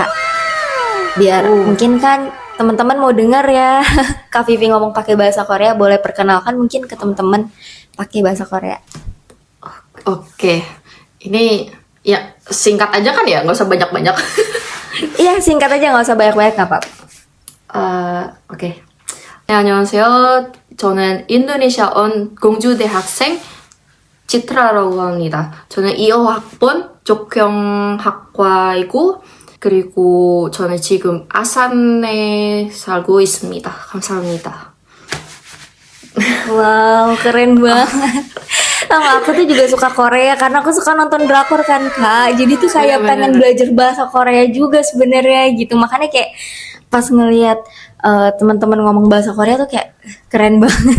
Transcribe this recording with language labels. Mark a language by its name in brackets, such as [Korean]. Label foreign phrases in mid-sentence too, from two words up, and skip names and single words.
[Indonesian] Biar mungkin kan teman-teman mau dengar ya Kak Vivi ngomong pakai bahasa Korea, boleh perkenalkan mungkin ke teman-teman pakai bahasa Korea. Oke, ini ya singkat aja kan ya, nggak usah banyak-banyak. Iya, singkat aja nggak usah banyak-banyak nggak apa-apa. [Korean] 오케이. 네, 안녕하세요. 저는 인도네시아 온 공주대학생 지트라라고 합니다. 저는 2호 학번 조경학과이고, 그리고 저는 지금 아산에 살고 있습니다. 감사합니다. [Indonesian] Wow, keren banget. Sama aku tuh juga suka Korea karena aku suka nonton drakor kan Kak. Jadi tuh kayak pengen belajar bahasa Korea juga sebenarnya gitu. Makanya kayak pas ngelihat teman-teman ngomong bahasa Korea tuh kayak keren banget.